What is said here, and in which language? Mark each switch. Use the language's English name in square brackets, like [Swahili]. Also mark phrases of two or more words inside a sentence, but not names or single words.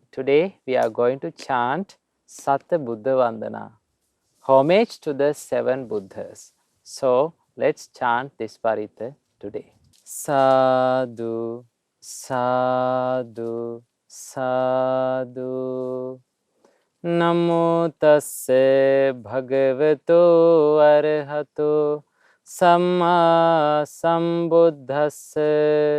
[English] Today we are going to chant Satta Buddha Vandana, homage to the 7 Buddhas. So let's chant this Parita today. [Pali] Sadhu, sadhu, sadhu. Namo tasse bhagavato arahato samma sambuddhasse.